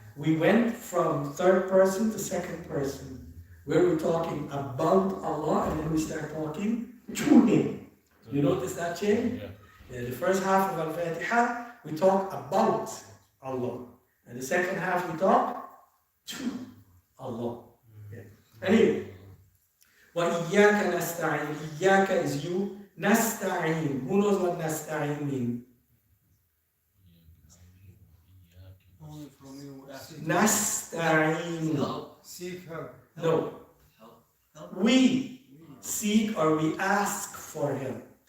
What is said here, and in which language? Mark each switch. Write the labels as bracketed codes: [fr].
[en] We went from third person to second person, where we're talking about Allah and then we start talking to Him. You notice that change? Yeah. The first half of Al-Fatiha, we talk about Allah. And the second half, we talk to Allah. Yeah. [ar] Anyway, وَإِيَّاكَ نَسْتَعِينُ. [en] Iyyaaka is you. Nasta'een. Who knows what nasta'een means? Only from you. Nasta'een. Help. Seek help. No. We seek or we ask for help.